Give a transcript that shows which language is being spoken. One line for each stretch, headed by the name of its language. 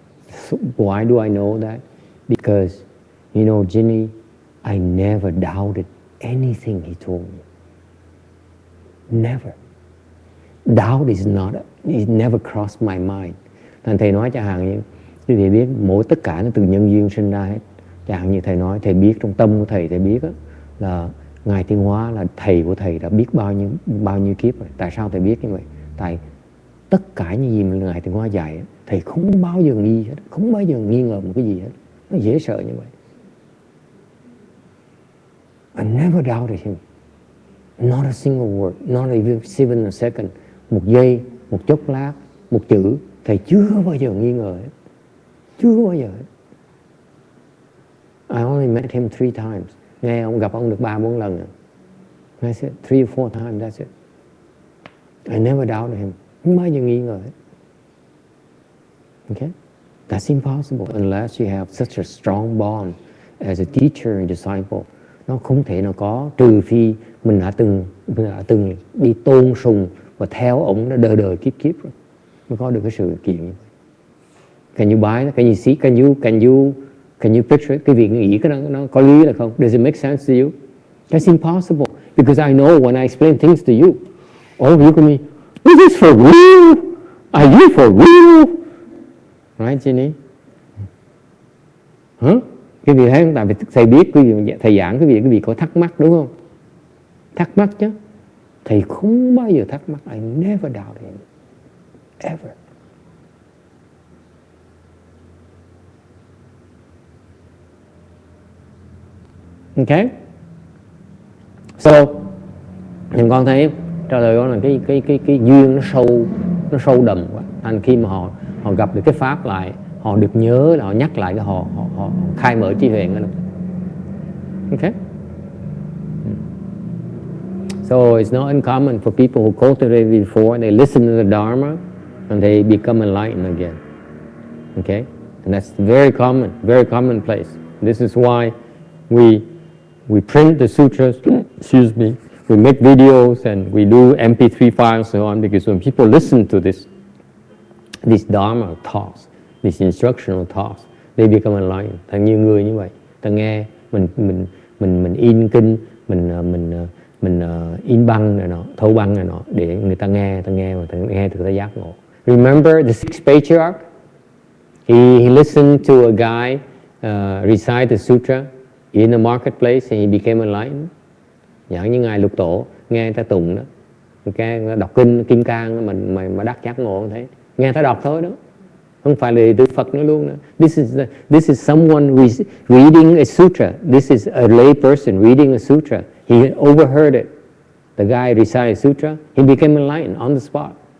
English: So why do I know that? Because, Ginny, I never doubted anything he told me. Never. Doubt it never crossed my mind.
Vietnamese: Thành thầy nói chẳng hạn như quý vị biết tất cả nó từ nhân duyên sinh ra hết. Chẳng hạn như thầy nói, thầy biết trong tâm của thầy biết là Ngài Tiên Hóa là thầy của thầy đã biết bao nhiêu kiếp rồi. Tại sao thầy biết như vậy? Tại tất cả những gì mà Ngài Tiên Hóa dạy, thầy không bao giờ nghi hết, không bao giờ nghi ngờ một cái gì hết. Nó dễ sợ như vậy.
English: I never doubted him. Not a single word, not even a second.
Vietnamese: Một giây, một chốc lát, một chữ, thầy chưa bao giờ nghi ngờ hết. Chưa bao giờ hết.
English: I only met him 3 times.
Vietnamese: Gặp ông được 3-4 lần.
English: That's it, 3 or 4 times, that's it. I never doubted him.
Vietnamese: Không bao giờ nghi ngờ hết.
English: Okay? That's impossible unless you have such a strong bond as a teacher and disciple.
Vietnamese: Nó không thể nào có, trừ phi mình đã từng đi tôn sùng và theo ông nó đời kiếp rồi mới có được cái sự kiện như vậy.
English: Can you buy that? Can you see? Can you picture it?
Vietnamese: Cái việc nghĩ cái nó có lý là không?
English: Does it make sense to you? That's impossible because I know when I explain things to you, all of you can be, is this for real? Are you for real? Right, Jenny?
Vietnamese: Quý vị thấy không? Tại vì thầy biết, thầy giảng quý vị có thắc mắc đúng không? Thắc mắc chứ. Thầy không bao giờ thắc mắc.
English: I never doubted him. Ever.
Vietnamese: Okay? So, nhìn con thấy trả lời con là cái duyên nó sâu đậm quá. Thành khi mà họ gặp được cái pháp lại, họ được nhớ là họ nhắc lại cái họ khai mở trí huệ đó.
English: Okay? So it's not uncommon for people who cultivated before, they listen to the Dharma and they become enlightened again. Okay? And that's very commonplace. This is why we print the sutras, we make videos and we do MP3 files and so on, because when people listen to this Dharma talks, these instructional talks, they become enlightened.
Vietnamese: Thật nhiều người như vậy, ta nghe mình in kinh, mình in băng này nọ, thâu băng này nọ để người ta nghe và nghe từ ta giác ngộ.
English: Remember the 6 patriarch? He listened to a guy recite the sutra in a marketplace and he became enlightened.
Vietnamese: Giống như ngài Lục Tổ nghe người ta tụng đó, người ta đọc kinh Kim Cang mà đắc giác ngộ thế, nghe ta đọc thôi đó. không phải là đệ tử Phật nữa luôn.
English: This is someone reading a sutra. This is a lay person reading a sutra. He overheard it. The guy recited sutra. He became enlightened on the spot.